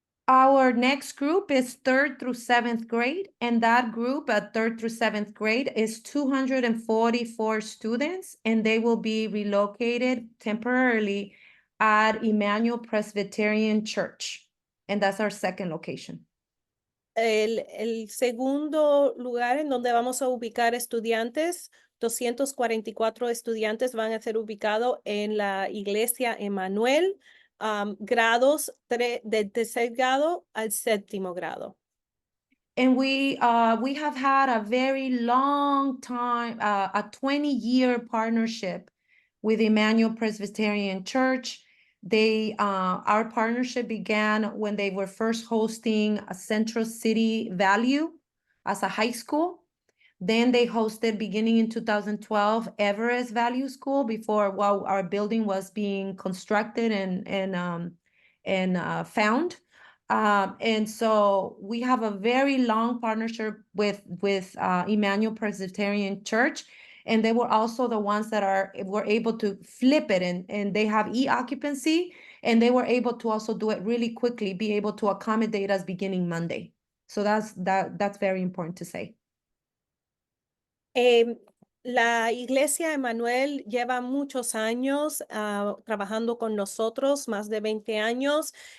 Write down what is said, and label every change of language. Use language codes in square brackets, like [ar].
[en] Our next group is 3rd through 7th grade, and that group at 3rd through 7th grade is 244 students, and they will be relocated temporarily at Emmanuel Presbyterian Church. And that's our second location. [es] El segundo lugar en donde vamos a ubicar estudiantes, 244 estudiantes van a ser ubicados en la iglesia Emmanuel, grados del tercer grado al séptimo grado. [en] And we have had a very long time, a 20-year partnership with Emmanuel Presbyterian Church. Our partnership began when they were first hosting a Central City Value as a high school. Then they hosted, beginning in 2012, Everest Value School while our building was being constructed and found. And so we have a very long partnership with Emmanuel Presbyterian Church, and they were also the ones that were able to flip it, and they have e-occupancy, and they were able to also do it really quickly, be able to accommodate us beginning Monday. So that's very important to say. [es] La iglesia Emmanuel lleva muchos años trabajando con nosotros, más de 20 años.